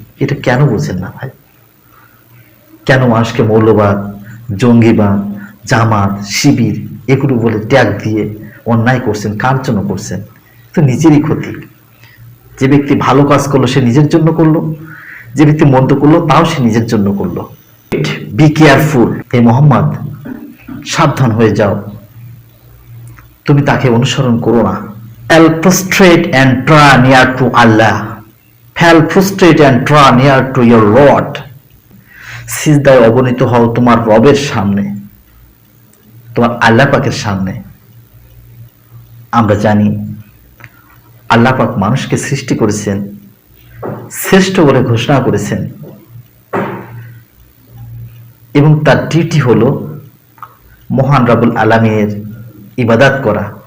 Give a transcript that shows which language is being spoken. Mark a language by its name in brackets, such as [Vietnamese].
[Bangla] এটা কেন বোঝেন না ভাই? কেন মানুষকে মৌলবাদ, জঙ্গিবাদ, জামাত, শিবির এগুলো বলে ট্যাগ দিয়ে অন্যায় করছেন? কার জন্য করছেন? তো নিজেরই ক্ষতি। যে ব্যক্তি ভালো কাজ করলো সে নিজের জন্য করলো, যে ব্যক্তি মন্দ করলো তাও সে নিজের জন্য করলো। [English] be careful, [Bangla] হে মোহাম্মদ, সাবধান হয়ে যাও, তুমি তাকে অনুসরণ করো না। [English] Fell prostrate and draw near to Allah. Fell prostrate and draw near to your Lord. [Bangla] সিজদায় অবনীত হও তোমার রবের সামনে, তোমার আল্লাহ পাকের সামনে। আমরা জানি আল্লাহ পাক মানুষকে সৃষ্টি করেছেন, শ্রেষ্ঠ বলে ঘোষণা করেছেন, এবং তার ডিউটি হলো মহান রব্বুল আলামিনের ইবাদত করা।